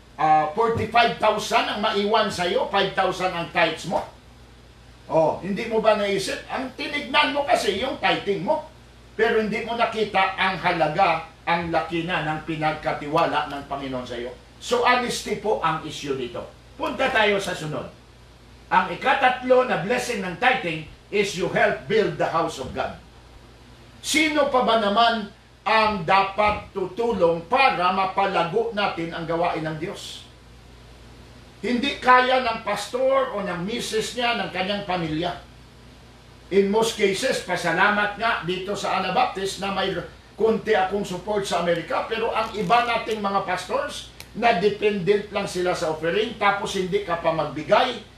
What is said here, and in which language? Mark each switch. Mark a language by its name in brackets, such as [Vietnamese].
[Filipino] 45,000 ang maiwan sa iyo, 5,000 ang tithes mo. Hindi mo ba naisip? Ang tinignan mo kasi yung tithing mo. Pero hindi mo nakita ang halaga, ang laki na ng pinagkatiwala ng Panginoon sa iyo. So, honesty po ang issue dito. Punta tayo sa sunod. Ang ikatatlo na [English] blessing ng tithing is you help build the house of God. [Filipino] Sino pa ba naman ang dapat tutulong para mapalago natin ang gawain ng Diyos? Hindi kaya ng pastor o ng misis niya, ng kanyang pamilya. [English] In most cases, [Filipino] pasalamat nga dito sa Anabaptist na may konti akong support sa Amerika, pero ang iba nating mga pastors, na dependent lang sila sa offering, tapos hindi ka pa magbigay.